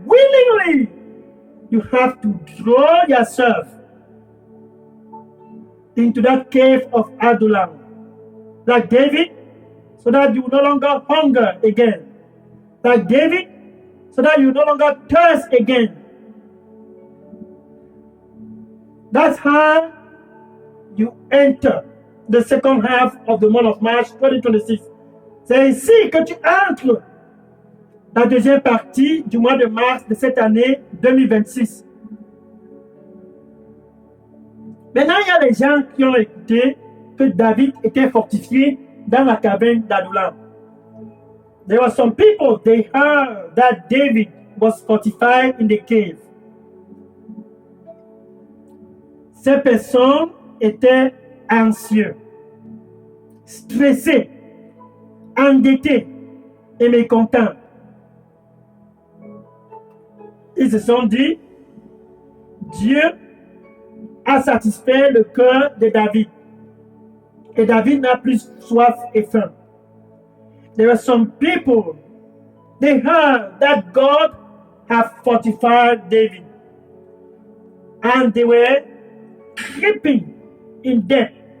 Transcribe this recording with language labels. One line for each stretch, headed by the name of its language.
English: Willingly, you have to draw yourself into that cave of Adullam, like David, so that you no longer hunger again. Like David, so that you no longer thirst again. That's how you enter the second half of the month of March 2026.
French: C'est ainsi que tu entres la deuxième partie du mois de mars de cette année 2026. Maintenant, il y a des gens qui ont écouté que David était fortifié dans la caverne d'Adullam.
English: There were some people, they heard that David was fortified in the cave.
French: Ces personnes étaient anxieux, stressés, endettés et mécontents. ils se sont dit, Dieu a satisfait le cœur de David. Et David n'a plus soif et faim.
English: There were some people, they heard that God had fortified David. And they were creeping in debt.